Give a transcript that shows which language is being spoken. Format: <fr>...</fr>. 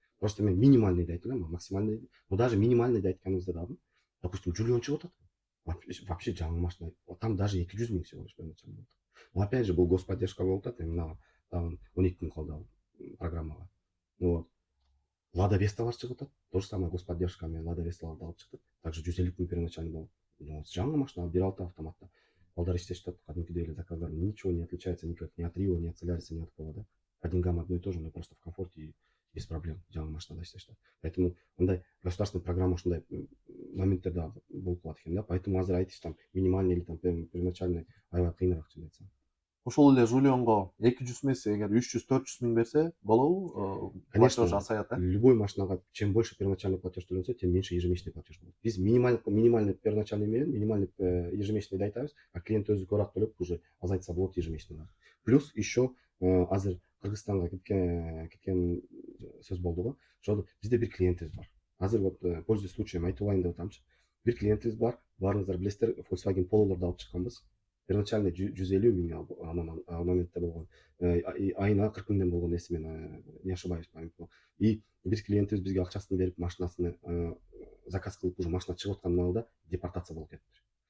<ky>Просто мен</ky> <ru>минимальный</ru> <ky>айтып элем,</ky> <ru>максимальный, но даже минимальный</ru> <ky>айтканыбызда дагы, допустим, Джулион чыгып атат.</ky> <ru>Вообще</ru> <ky>жаңы машина.</ky> <ru>Там даже</ru> <ky>200 миң</ky> <ru>всего лишь первоначально. Но опять же,</ru> <ky>бул господдержка болуп атат, мына 12 миң калды программага. Вот. Лада Весталар чыгып атат.</ky> <ru>То же самое господдержка</ru> <ky>менен Лада Весталарды алып чыктык. Также 150 миң первоначально болуп. Жаңы машина, 1.6 автоматта. Балдар иштешип атат, кадимкидей эле заказдар.</ky> <ru>Ничего не отличается никак ни от Рио, ни от Соляриса, ни от кого, да. По деньгам одно и то же, но просто в комфорте и без проблем.</ru> <ky>Жаңы машинада иштешип атат. Поэтому мындай</ky> <ru>государственный программа</ru> <ky>ушундай моменттер да болуп калат экен да. Поэтому азыр айтыш</ky> <ru>там минимальный или там первоначальный</ru> <ky>аябай кыйыныраак чын айтсам. Ошол эле Жулионго 200 эмес, эгер 300-400 миң берсе болобу?</ky> <ru>Конечно,</ru> <ky>Платеж азаят,</ky> <ru>любой</ru> <ky>машинага</ky> <ru>чем больше первоначальный платеж</ru> <ky>төлөнсө,</ky> <ru>тем меньше ежемесячный платеж</ru> <ky>болот. Биз</ky> <ru>минимальный первоначальный</ru> <ky>менен минимальный</ky> <ru>ежемесячный</ru> <ky>айтабыз, а клиент өзү көбүрөөк төлөп уже азайтса болот ежемесячный.</ky> <ru>Плюс еще</ru> <ky>азыр Кыргызстанга кеткен сөз болду го. Ошол бизде бир клиентибиз бар. Азыр</ky> <ru>вот пользуясь случаем</ru> <ky>айтып алайын деп атамчы. Бир клиентибиз бар. Баарыңыздар билесиздер, Volkswagen Polo'лорду алып чыкканбыз. Первоначально 150 миң ал моментте болгон. Айына 40 миңден болгон эсимен,</ky> <ru>не ошибаюсь, память.</ru> <ky>И бир клиентибиз бизге акчасын берип, машинасын заказ кылып, уже машина чыгып аткан маалда депортация болуп кетти.</ky>